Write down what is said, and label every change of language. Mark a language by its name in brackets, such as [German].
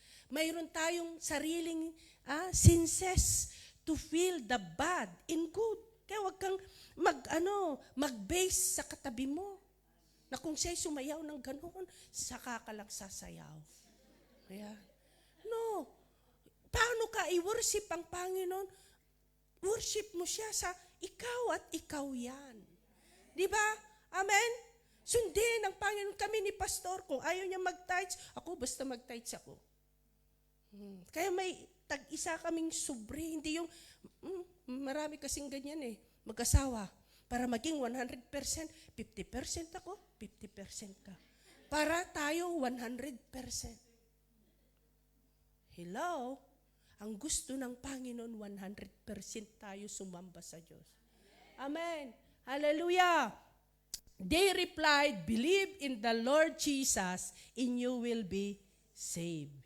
[Filipino] Mayroon tayong sariling [English] senses to feel the bad in good. [Filipino] Kaya huwag kang mag-base sa katabi mo. Na kung siya'y sumayaw ng ganoon, saka ka lang sasayaw. Kaya, no. Paano ka i-worship ang Panginoon? Worship mo siya sa ikaw at ikaw yan. Di ba? Amen? Sundin ng Panginoon kami ni Pastor. Kung ayaw niya mag-tithes, ako basta mag-tithes ako. Kaya may tag-isa kaming sobre. Hindi yung, marami kasing ganyan mag-asawa. Para maging 100%, 50% ako, 50% ka. Para tayo 100%. [English] Hello? [Filipino] Ang gusto ng Panginoon, 100% tayo sumamba sa Diyos. Amen. Hallelujah. [English] They replied, believe in the Lord Jesus, and you will be saved.